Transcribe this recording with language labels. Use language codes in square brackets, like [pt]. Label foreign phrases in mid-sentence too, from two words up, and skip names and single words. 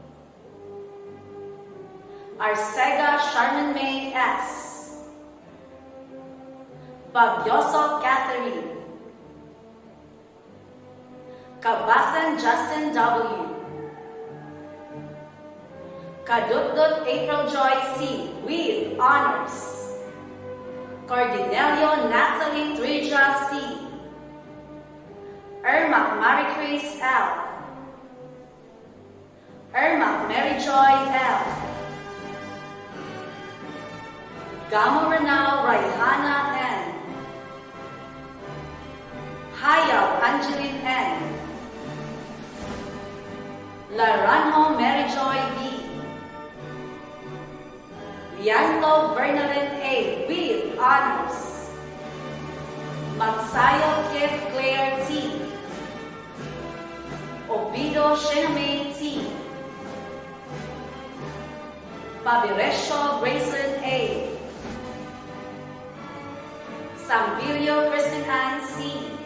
[en] Arcega Sharman May S. Bagyoso Catherine. Kabasan Justin W. Kadutdut April Joy C. with honors. Cordinelio Natalie Trija C. Ermac Marie Chris L. Ermac Mary Joy L. Gamo Renal Raihana N. Hayao Angeline N. Laranjo Mary Joy B. Lianto Bernalyn A. with honors. Magsayo Kit Claire T. Ovido Shinamay T. Pabiresio Grayson A. Sambilio Kristen Ann C.